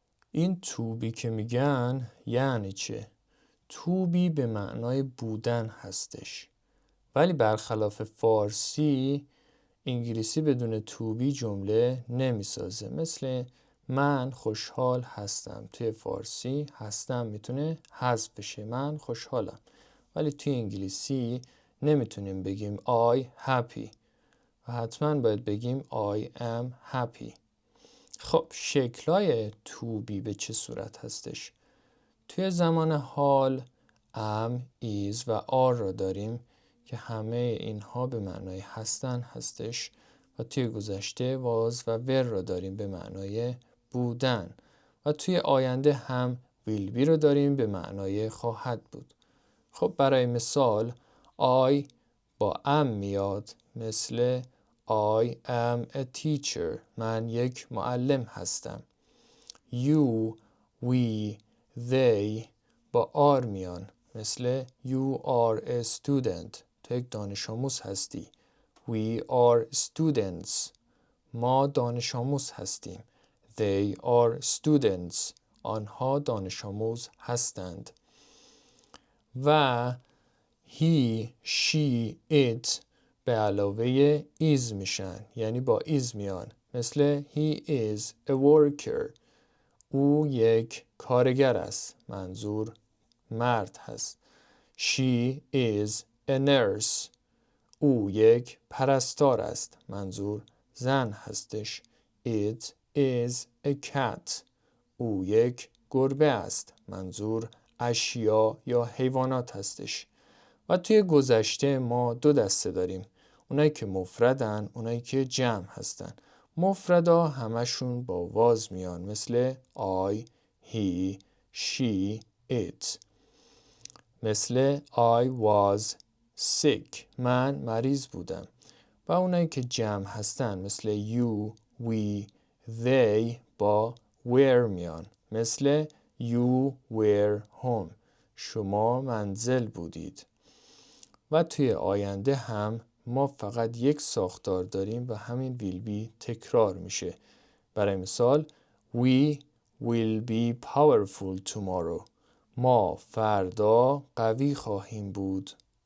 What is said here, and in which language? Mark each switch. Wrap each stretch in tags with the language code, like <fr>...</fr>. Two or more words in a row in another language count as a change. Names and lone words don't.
<fa>این</fa> <en>to be</en> <fa>که میگن یعنی چه؟</fa> <en>to be</en> <fa>به معنای بودن هستش، ولی برخلاف فارسی انگلیسی بدون</fa> <en>to be</en> <fa>جمله نمیسازه. مثل من خوشحال هستم، توی فارسی هستم میتونه حذف بشه، من خوشحالم، ولی توی انگلیسی نمیتونیم بگیم</fa> <en>I happy</en> <fa>و حتما باید بگیم</fa> <en>I am happy.</en> <fa>خب شکلای</fa> <en>to be</en> <fa>به چه صورت هستش؟ توی زمان حال am، is و are را داریم که همه اینها به معنای هستن هستش و توی گذشته was و were را داریم به معنای بودن و توی آینده هم</fa> <en>will be</en> <fa>را داریم به معنای خواهد بود. خب برای مثال I با am میاد، مثل</fa> <en>I am a teacher،</en> <fa>من یک معلم هستم.</fa> <en>You، we، they</en> <fa>با are میان، مثل</fa> <en>you are a student،</en> <fa>تو یک دانش آموز هستی.</fa> <en>We are students،</en> <fa>ما دانش آموز هستیم.</fa> <en>They are students،</en> <fa>آنها دانش آموز هستند. و</fa> <en>he، she، it</en> <fa>به علاوه is میشن، یعنی با is میان، مثل</fa> <en>he is a worker،</en> <fa>او یک کارگر است، منظور مرد هست.</fa> <en>She is a nurse،</en> <fa>او یک پرستار است، منظور زن هستش.</fa> <en>It is a cat،</en> <fa>او یک گربه است، منظور اشیا یا حیوانات هستش. و توی گذشته ما دو دسته داریم، اونایی که مفردن، اونایی که جمع هستن. مفردا همشون با واز میان، مثل</fa> <en>I، he، she، it. مثل I was sick،</en> <fa>من مریض بودم. و اونایی که جمع هستن مثل</fa> <en>you، we، they</en> <fa>با were میان، مثل</fa> <en>you were home،</en> <fa>شما منزل بودید. و توی آینده هم ما فقط یک ساختار داریم و همین</fa> <en>will be</en> <fa>تکرار میشه. برای مثال</fa> <en>we will be powerful tomorrow،</en> <fa>ما فردا قوی خواهیم بود.</fa>